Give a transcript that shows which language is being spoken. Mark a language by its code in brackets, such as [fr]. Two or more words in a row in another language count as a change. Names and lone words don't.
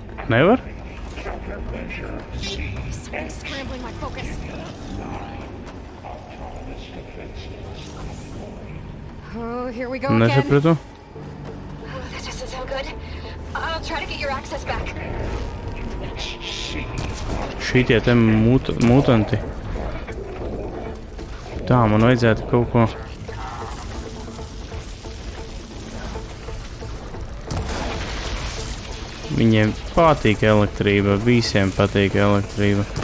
[lv] nevar? [en] Scrambling my focus. Oh, here we go again. [lv] Nesapratu. [en] Oh, that doesn't sound good. I'll try to get your access back. [lv] Šitie te mutanti. Tā, man vajadzētu kaut ko... Viņiem patīk elektrība, visiem patīk elektrība.